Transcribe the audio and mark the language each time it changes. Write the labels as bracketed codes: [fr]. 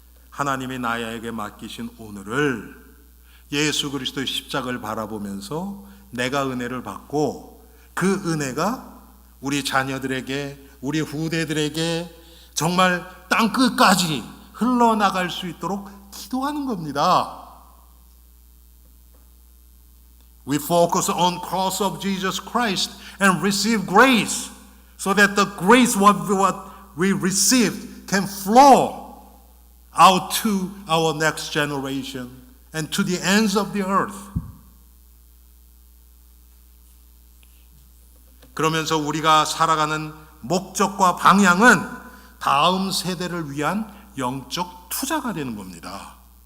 [ko] 하나님이 나에게 맡기신 오늘을 예수 그리스도의 십자가를 바라보면서 내가 은혜를 받고 그 은혜가 우리 자녀들에게, 우리 후대들에게 정말 땅끝까지 흘러나갈 수 있도록 기도하는 겁니다. [en] We focus on cross of Jesus Christ and receive grace so that the grace what we received can flow out to our next generation and to the ends of the earth. [ko] 그러면서 우리가 살아가는 목적과 방향은 다음 세대를 위한 영적 투자가 되는 겁니다.